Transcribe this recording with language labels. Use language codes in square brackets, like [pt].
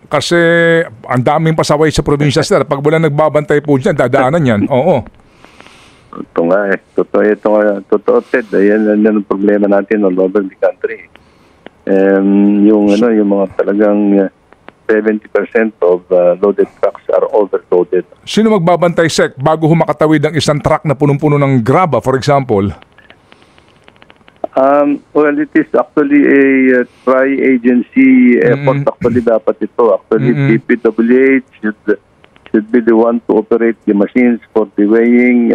[tl] Kasi ang daming pasaway sa probinsya, sir. Pag wala nagbabantay po dyan, dadaanan yan. Oo. Ito nga totoo, Ted. Yan ang problema natin [en] all over the country. [tl] Yung mga talagang [en] 70% of loaded trucks are overloaded. [tl] Sino magbabantay, Sec, bago humakatawid ang isang truck na punong-puno ng graba, [en] for example? Well, it is actually a tri-agency effort. Actually, [tl] dapat ito. [en] Actually, DPWH should be the one to operate the machines for the weighing.